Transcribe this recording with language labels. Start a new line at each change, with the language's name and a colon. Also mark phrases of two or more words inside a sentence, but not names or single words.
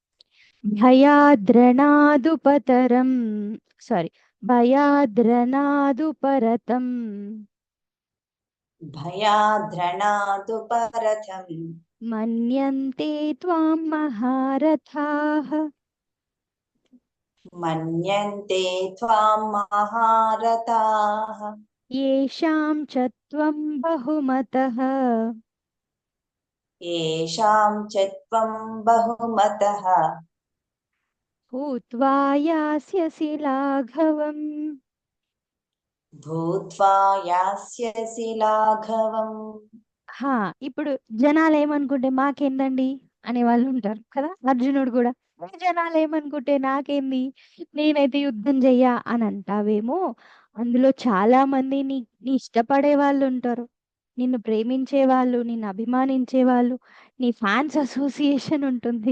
Sanskrit: భయాద్రణాదుపతరం, సారీ, భయాద్రణాదుపరతం భయాద్రణాదుపరథం మన్యంతే త్వాం మహారథాః మన్యంతే త్వాం మహారథాః येषां च त्वं बहुमतः येषాం చ త్వం బహుమతః भूत्वा यास्यसि लाघवम्. భూత్వా యాస్యసి లాఘవం.
Telugu: హా, ఇప్పుడు జనాలు ఏమనుకుంటే మాకేందండి అనే వాళ్ళు ఉంటారు కదా. అర్జునుడు కూడా జనాలు ఏమనుకుంటే నాకేంది, నేనైతే యుద్ధం చెయ్యా అని అంటావేమో. అందులో చాలా మంది నీ ఇష్టపడే వాళ్ళు ఉంటారు, నిన్ను ప్రేమించే వాళ్ళు, నిన్ను అభిమానించే వాళ్ళు, నీ
English: fans association
Telugu: ఉంటుంది.